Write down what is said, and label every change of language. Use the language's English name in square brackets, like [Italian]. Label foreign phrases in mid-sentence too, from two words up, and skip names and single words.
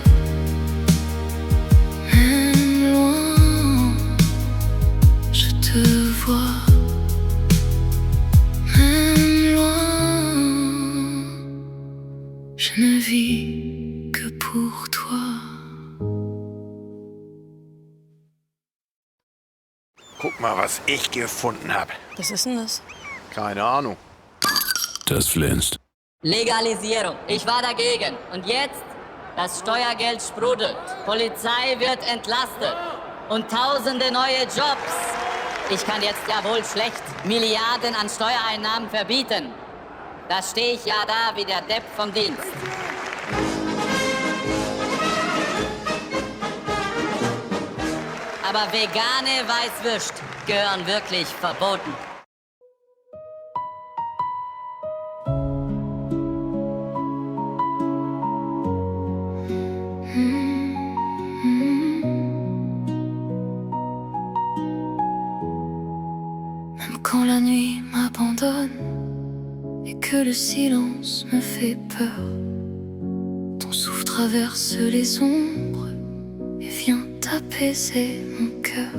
[French] Même loin, je te vois. Même loin, je ne vis que pour toi. [German] Guck mal, was ich gefunden habe. Was ist denn das? Keine Ahnung. Das flänzt. Legalisierung. Ich war dagegen. Und jetzt? Das Steuergeld sprudelt. Polizei wird entlastet. Und tausende neue Jobs. Ich kann jetzt ja wohl schlecht Milliarden an Steuereinnahmen verbieten. Da stehe ich ja da wie der Depp vom Dienst. Aber vegane Weißwürst gehören wirklich verboten. [French] Même quand la nuit m'abandonne et que le silence me fait peur, ton souffle traverse les ombres et vient apaiser mon cœur.